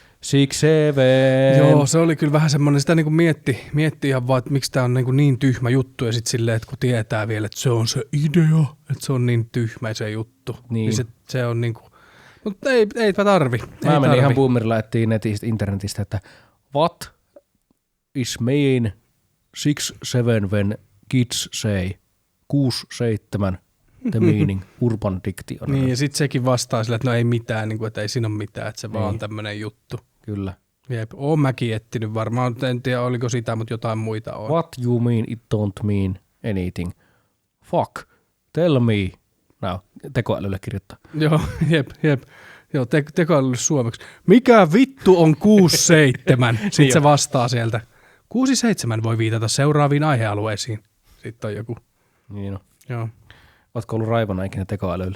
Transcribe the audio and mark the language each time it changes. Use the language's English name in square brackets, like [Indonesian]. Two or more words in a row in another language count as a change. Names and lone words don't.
[Finnish] 6-7. Joo, se oli kyllä vähän semmoinen, sitä niinku mietti ihan vaan, että miksi tää on niin tyhmä juttu ja sitten silleen, että kun tietää vielä, että se on se idea, että se on niin tyhmä se juttu. Niin se on niinku, mutta eipä tarvi. Mä menin ihan boomerilla etsiin netistä, internetistä, että [English] what is mean 6-7 when kids say 6-7 the meaning, [Finnish] Urban Dictionary. Niin, ja sitten sekin vastaa sillä, että no ei mitään, niin kuin, että ei siinä ole mitään, että se vaan on tämmöinen juttu. Kyllä. Jep, oon mäkin etsinyt varmaan, en tiedä oliko sitä, mutta jotain muita on. [English] What you mean it don't mean anything? Fuck, tell me. [Finnish] No, tekoälylle kirjoittaa. Joo, jep. Joo, tekoälylle suomeksi. Mikä vittu on 6-7? Sitten se vastaa sieltä. 6-7 voi viitata seuraaviin aihealueisiin. Sitten on joku. Niin on. Joo. Ootko ollut raivona ikinä tekoälyllä?